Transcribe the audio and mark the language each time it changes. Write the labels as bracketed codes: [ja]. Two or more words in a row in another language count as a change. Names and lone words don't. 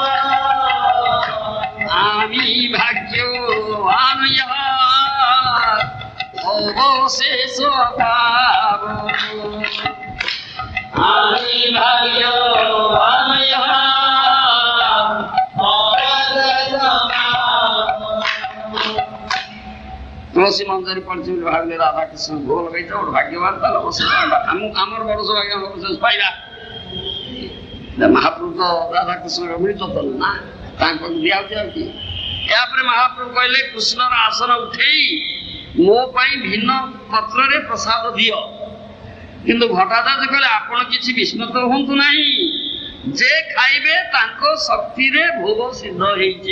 [bn] আমি ভাগ্যবান অবশেষ পাব আমি ভাগ্যবান তুলসী মঞ্জরি পড়ছি বলে ভাবলে রাধা কৃষ্ণ ভোগ লাগাইছে ওর ভাগ্যবান, তাহলে অবশেষ আমার বড় সৌভাগ্য অবশেষ পাইবা। [or] ମହାପ୍ରଭୁ ତ ରାଧାକୃଷ୍ଣଙ୍କ ମିଳିତ ତ ନା, ତାଙ୍କୁ ଦିଆହଉଛି ଆଉ କି। ଏହାପରେ ମହାପ୍ରଭୁ କହିଲେ କୃଷ୍ଣର ଆସନ ଉଠେଇ ମୋ ପାଇଁ ଭିନ୍ନ ପତ୍ରରେ ପ୍ରସାଦ ଦିଅ। କିନ୍ତୁ ଭଟ୍ଟାଚାର୍ଯ୍ୟ କହିଲେ ଆପଣ କିଛି ବିସ୍ମିତ ହୁଅନ୍ତୁ ନାହିଁ, ଯେ ଖାଇବେ ତାଙ୍କ ଶକ୍ତିରେ ଭୋଗ ସିଦ୍ଧ ହେଇଛି।